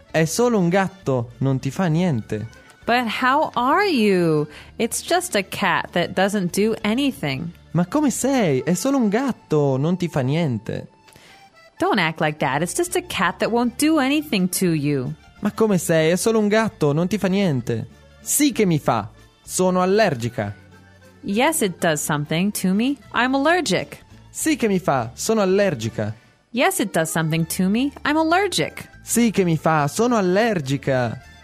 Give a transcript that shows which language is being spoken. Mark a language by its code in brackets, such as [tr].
[it] È solo un gatto, non ti fa niente. [en] But how are you? It's just a cat that doesn't do anything. [it] Ma come sei? È solo un gatto, non ti fa niente. [en] Don't act like that. It's just a cat that won't do anything to you. [it] Ma come sei? È solo un gatto, non ti fa niente. Sì che mi fa. Sono allergica. [en] Yes, it does something to me. I'm allergic. [it] Sì che mi fa, sono allergica. [en] Yes, it does something to me. I'm allergic. [it] Sì che mi fa, sono allergica.